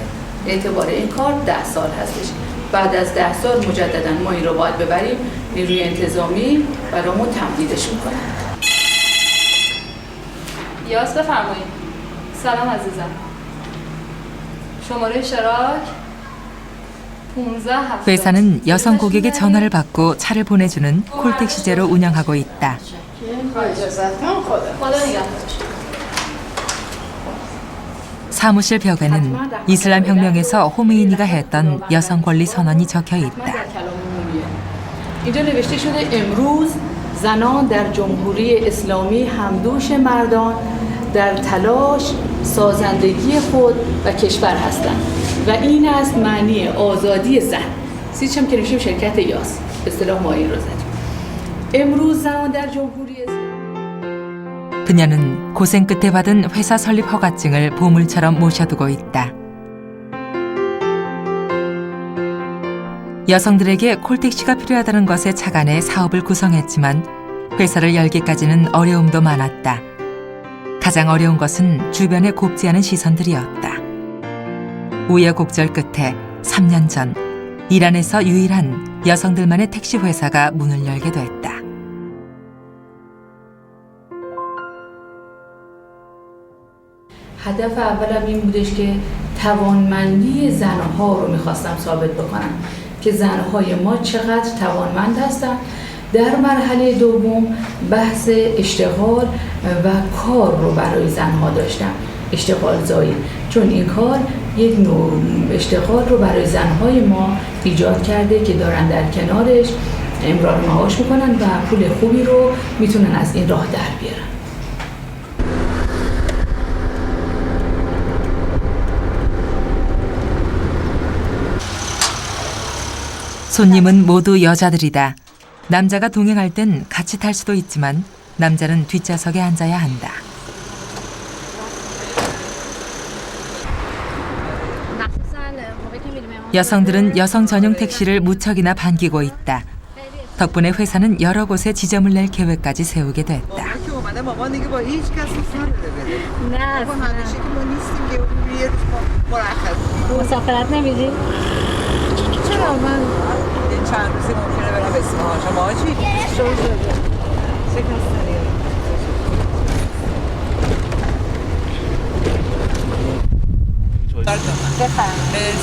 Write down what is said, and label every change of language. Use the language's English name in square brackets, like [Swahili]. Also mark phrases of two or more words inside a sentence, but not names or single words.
[Persian] اعتبار این کار 10 سال هستش. بعد از 10 سال مجددا ما این رو باید ببریم نیروی انتظامی برامون تمدیدش میکنه. یاس بفرمایید. سلام عزیزم. شماره اشتراک 15 [Korean] 회사는 여성 고객의 전화를 받고 차를 보내주는 콜택시제로 운영하고 있다. 사무실 벽에는 이슬람 혁명에서 호메이니가 했던 여성 권리 선언이 적혀 있다. [Persian] اینجا نوشته شده امروز زنان در جمهوری اسلامی همدوش مردان در تلاش سازندگی خود و کشور هستند و این است معنی آزادی زن. سیچم که نوشیم شرکت یاس اصطلاح ما این رو زدیم. امروز زنان در جمهوری اسلامی [Korean] 그녀는 고생 끝에 받은 회사 설립 허가증을 보물처럼 모셔두고 있다. 여성들에게 콜택시가 필요하다는 것에 착안해 사업을 구성했지만 회사를 열기까지는 어려움도 많았다. 가장 어려운 것은 주변에 곱지 않은 시선들이었다. 우여곡절 끝에 3년 전 이란에서 유일한 여성들만의 택시 회사가 문을 열게 됐다. [Persian] هدف اولم این بودش که توانمندی زنها رو میخواستم ثابت بکنم که زنهای ما چقدر توانمند هستند. در مرحله دوم بحث اشتغال و کار رو برای زنها داشتم، اشتغال زایی، چون این کار یک نوع اشتغال رو برای زنهای ما ایجاد کرده که دارن در کنارش امرار معاش میکنن و پول خوبی رو میتونن از این راه در بیارن. [Korean] 손님은 모두 여자들이다. 남자가 동행할 땐 같이 탈 수도 있지만 남자는 뒷좌석에 앉아야 한다. 여성들은 여성 전용 택시를 무척이나 반기고 있다. 덕분에 회사는 여러 곳에 지점을 낼 계획까지 세우게 됐다. [Persian] مسافرت نمیری؟ چرا من چند روزی ممکنه برم اصفهان. شما چی؟ شروع شده. شکستنی. بفرمایید.